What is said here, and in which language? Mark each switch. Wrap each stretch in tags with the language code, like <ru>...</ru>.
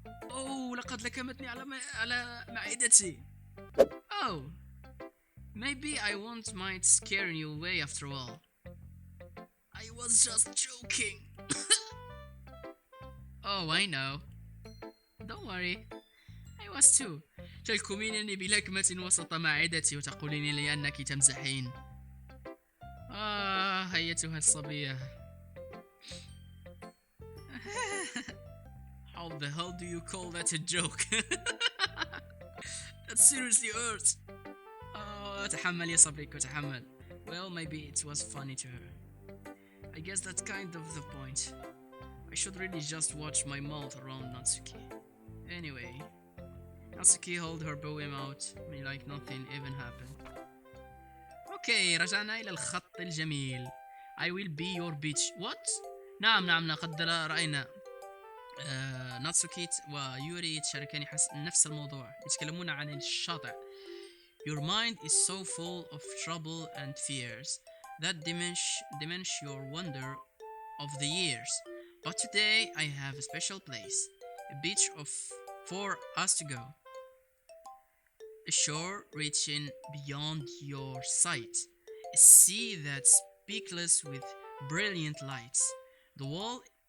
<ar>Oh, لقد لكمتني على معدتي.</ar> <en>Oh, maybe I won't mind scaring you away after all. I was just joking. Oh, I know. Don't worry. I was too.</en> <ar>تلكمينني بلكمة وسط معدتي وتقولين لي أنك تمزحين. أيتها الصبية.</ar> <en>How the hell do you call that a joke? That seriously hurts.</en> <ar>تحمل يا صبرك وتحمل.</ar> <en>Well, maybe it was funny to her. I guess that's kind of the point. I should really just watch my mouth around Natsuki. Anyway, Natsuki held her poem out like nothing even happened.</en> <ar>Okay, رجعنا إلى الخط الجميل.</ar> <en>I will be your beach. What?</en> <ar>نعم لقد رأينا ناتسوكي ويوري يتشاركان نفس الموضوع، يتكلمون عن الشاطئ.</ar> <en>Your mind is so full of trouble and fears that diminish your wonder of the years. But today I have a special place, a beach for us to go. A shore reaching beyond your sight, a sea that's speechless with brilliant lights. The wall</en>